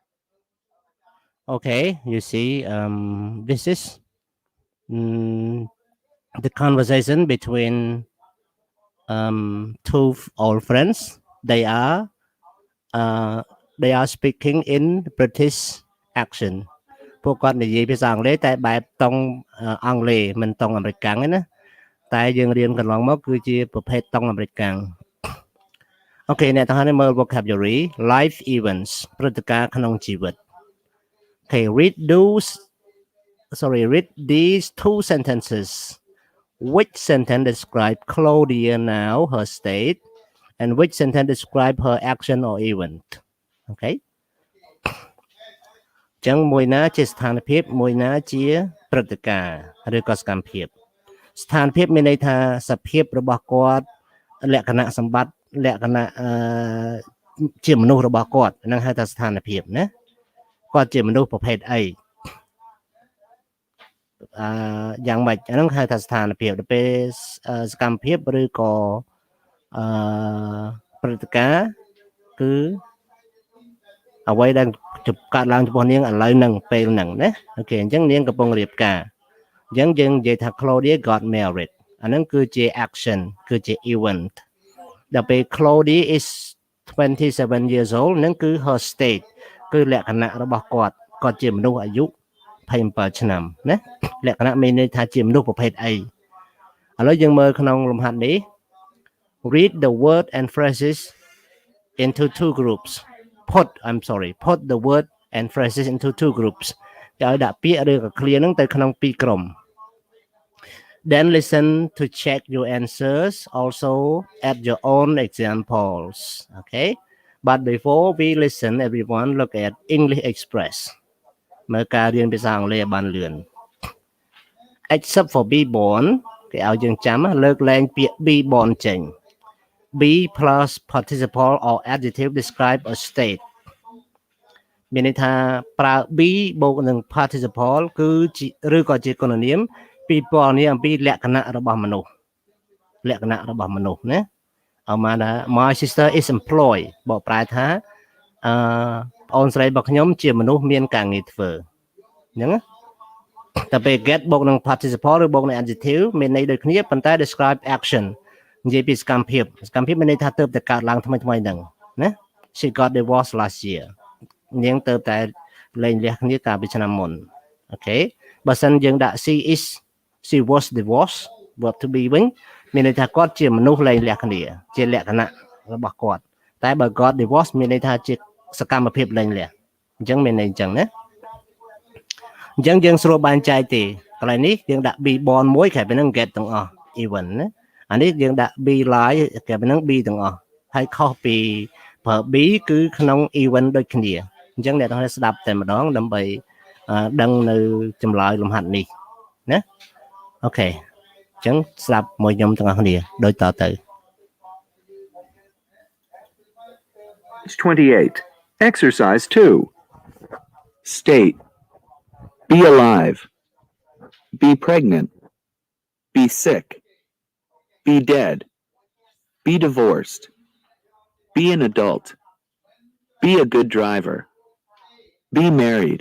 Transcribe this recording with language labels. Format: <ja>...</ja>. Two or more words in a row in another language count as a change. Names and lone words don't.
<en>Okay, you see, this is the conversation between two old friends. They are speaking in British accent.</en> <km>ពួកគាត់និយាយភាសាអង់គ្លេសតែបែបតង់អង់គ្លេសមិនតង់អាមេរិកាំងទេណាតែយើងរៀនកន្លងមកគឺជាប្រភេទតង់អាមេរិកាំងអូខេអ្នកទាំងអស់នេះមើល</km> <en>vocabulary life events</en> <km>ព្រឹត្តិការណ៍ក្នុងជីវិត</km> <en>Okay, read these two sentences. Which sentence describe Claudia now, her state, and which sentence describe her action or event?</en> <km>Okay. ចឹងមួយណាជាស្ថានភាពមួយណាជាព្រឹត្តិការណ៍ឬក៏សកម្មភាពស្ថានភាពមានន័យថាសភាពរបស់គាត់លក្ខណៈសម្បត្តិលក្ខណៈជាមនុស្សរបស់គាត់ហ្នឹងហៅថាស្ថានភាពណាគាត់ជាមនុស្សប្រភេទអី យ៉ាងម៉េចហ្នឹងហៅថាស្ថានភាពទៅពេលសកម្មភាពឬក៏ព្រឹត្តិការណ៍គឺអ្វីដែលកើតឡើងចំពោះនាងឥឡូវហ្នឹងពេលហ្នឹងណាអូខេអញ្ចឹងនាងកំពុងរៀបការអញ្ចឹងយើងនិយាយថា</km> <en>Claudia got married</en> <km>អាហ្នឹងគឺជា action គឺជា event ដល់ពេល Claudia is</km> <en>27 years old</en> <km>ហ្នឹងគឺ</km> <en>her state</en> <km>គឺលក្ខណៈរបស់គាត់ជាមនុស្សអាយុ27ឆ្នាំណាលក្ខណៈមានន័យថាជាមនុស្សប្រភេទអីឥឡូវយើងមើលក្នុងលំហាត់នេះ</km> <en>read the word and phrases into two groups put the word and phrases into two groups</en> <km>គេឲ្យដាក់ពាក្យឬក៏ clear ហ្នឹងទៅក្នុងពីរក្រុម</km> <en>then listen to check your answers also add your own examples okay but before we listen everyone look at English Express</en> <km>មើលការរៀនភាសាអង់គ្លេសបានលឿន</km> <en>except for be born</en> <km>គេឲ្យយើងចាំលើកលែងពាក្យ</km> <en>be born ចេញ be plus participle or adjective describe a state</en> <km>មានន័យថាប្រើ</km> <en>be</en> <km>បូកនឹង</km> <en>participle</en> <km>គឺ ឬក៏ជាគុណនាមពីពណ៌នេះអំពីលក្ខណៈរបស់មនុស្សណាเอามาថា</km> <en>my sister is employed</en> <km>បកប្រែថាប្អូនស្រីរបស់ខ្ញុំជាមនុស្សមានការងារធ្វើអញ្ចឹងតែពេល get បូកនឹង participle ឬបូកនឹង adjective មានន័យដូចគ្នាប៉ុន្តែ</km> <en>describe action</en> <km>និយាយពីសកម្មភាពមានន័យថាទើបតែកើតឡើងថ្មីហ្នឹងណា</km> <en>she got divorced last year</en> <km>នាងទើបតែលែងលះគ្នាកាលពីឆ្នាំមុន អូខេបើសិនយើងដាក់</km> <en>she was divorced verb to be</en> <km>វិញមានន័យថាគាត់ជាមនុស្សលែងលះគ្នាជាលក្ខណៈរបស់គាត់តែ បើ</km> <en>got divorced</en> <km>មានន័យថាជាសកម្មភាពលែងលះអញ្ចឹងមានន័យអញ្ចឹងណាអញ្ចឹងយើង ស្រួលបែងចែកទេកន្លែងនេះយើងដាក់</km> <en>be born</en> <km>មួយគេពេលហ្នឹង get ទាំងអស់ even ណាអានេះយើងដាក់</km> <en>be lie</en> <km>គេពេលហ្នឹង be ទាំងអស់ហើយខុសពីប្រើ be គឺក្នុង even ដូចគ្នាអញ្ចឹងអ្នកទាំងអស់ស្ដាប់តែម្ដងដើម្បីដឹងនៅចម្លើយលំហាត់នេះណាអូខេអញ្ចឹងស្ដាប់មួយខ្ញុំទាំងអស់គ្នាដូចតទៅ</km> <en>Page 28. Exercise 2. State. Be alive. Be pregnant. Be sick. Be dead. Be divorced. Be an adult. Be a good driver. Be married.</en>